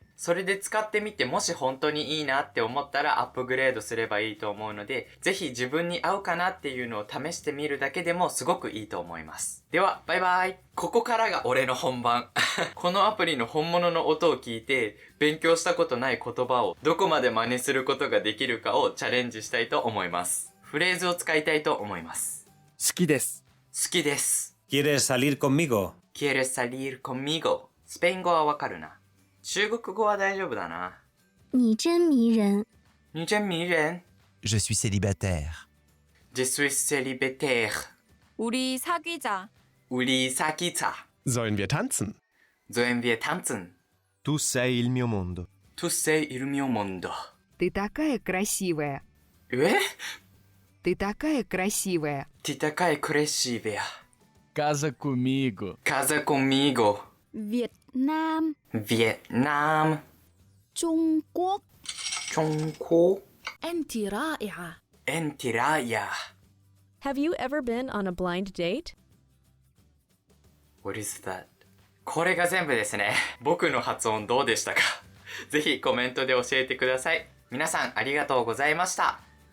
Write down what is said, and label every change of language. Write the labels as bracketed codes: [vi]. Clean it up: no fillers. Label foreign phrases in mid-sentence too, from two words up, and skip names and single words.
[ja] それで使ってみて、もし本当にいいなって思ったらアップグレードすればいいと思うので、ぜひ自分に合うかなっていうのを試してみるだけでもすごくいいと思います。では、バイバイ。ここからが俺の本番。このアプリの本物の音を聞いて、勉強したことない言葉をどこまで真似することができるかをチャレンジしたいと思います。フレーズを使いたいと思います。好きです。好きです。 [es] ¿Quieres salir conmigo? ¿Quieres salir conmigo? [ja] スペイン語はわかるな。中国語は大丈夫だな。 [zh] 你真迷人。你真迷人。 [fr] Je suis célibataire. Je suis célibataire. [ko] 우리 사귀자. 우리 사귀자. [de] Sollen wir tanzen? Sollen wir tanzen? [it] Tu sei il mio mondo. Tu sei il mio mondo. [ru] Ты такая красивая. Ты такая красивая. Ты такая красивая. [pt] Casa comigo. Casa comigo. [vi] Việt Nam. Việt Nam. Trung Quốc. Trung Quốc. [ar] أنتِ رائعة. أنتِ رائعة. [en] Have you ever been on a blind date? What is that? [ja] これが全部ですね。僕の発音どうでしたか？ぜひコメントで教えてください。皆さんありがとうございました。